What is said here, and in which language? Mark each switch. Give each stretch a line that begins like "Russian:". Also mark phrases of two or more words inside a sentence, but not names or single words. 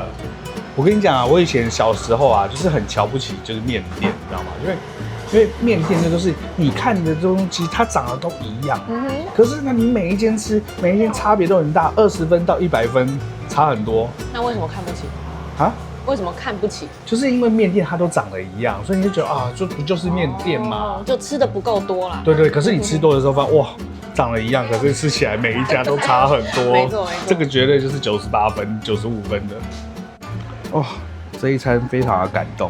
Chinese: 我跟你講啊，我以前小時候啊，就是很瞧不起就是麵店，你知道嗎？因為麵店那都是你看的東西，它長得都一樣。可是呢，你每一間吃，每一間差別都很大，20分到100分差很多。那為什麼看不起啊？為什麼看不起？就是因為麵店它都長得一樣，所以你就覺得啊，就不就是麵店嘛，就吃的不夠多啦。對，可是你吃多的時候發現哇，長得一樣，可是吃起來每一家都差很多。沒錯，這個絕對就是98分、95分的。哇，這一餐非常的感動。